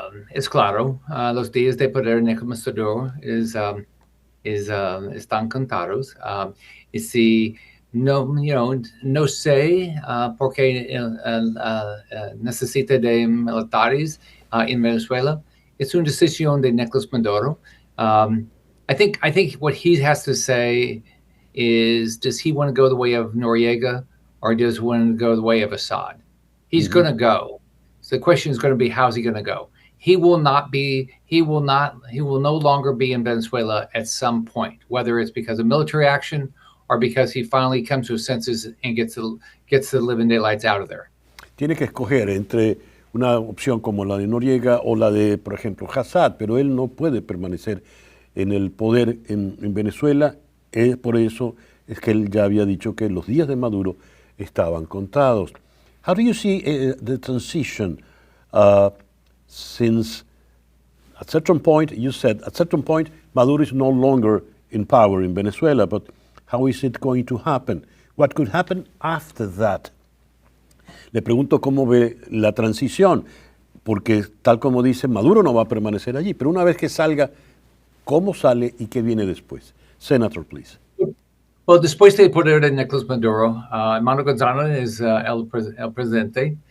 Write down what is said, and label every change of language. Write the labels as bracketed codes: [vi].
[es] Es claro, los días de poder de Nicolás Maduro están contados. Y si no sé por qué necesita de militares en Venezuela. Es una decisión de Nicolás Maduro. [en] I think what he has to say is, does he want to go the way of Noriega or does he want to go the way of Assad? He's going to go. So the question is going to be, how's he going to go? He will no longer be in Venezuela at some point, whether it's because of military action or because he finally comes to his senses and gets the living daylights out of there. [es] Tiene que escoger entre una opción como la de Noriega o la de, por ejemplo, Assad, pero él no puede permanecer en el poder en Venezuela. Por eso es que él ya había dicho que los días de Maduro estaban contados. [en] How do you see the transition since at certain point, you said, at certain point, Maduro is no longer in power in Venezuela, but how is it going to happen? What could happen after that? [es] Le pregunto cómo ve la transición, porque tal como dice, Maduro no va a permanecer allí, pero una vez que salga, ¿cómo sale y qué viene después? [en] Senator, please. [es] Well, después del poder de Nicolás Maduro, Armando González es el presidente.